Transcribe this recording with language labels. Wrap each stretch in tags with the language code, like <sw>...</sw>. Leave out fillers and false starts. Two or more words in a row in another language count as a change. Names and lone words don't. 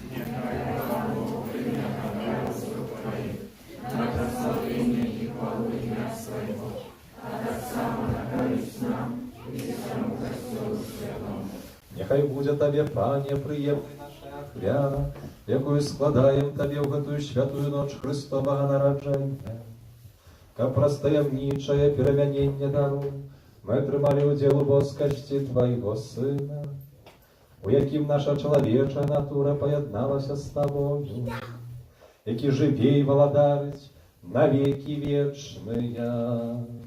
<uk>Нехай буде Тебе, Пане, приємна наша ахвяра, якою складаємо Тебе в</uk> <be>гэтую святую</be> <uk>ночь Христового народження.</uk> <be>каб праз таямнічае перамяненне дару мы атрымалі ўдзел у боскасці Твайго Сына, у якім наша чалавечая натура паядналася з Табою, які жыве і валадаюць на векі вечныя.</be>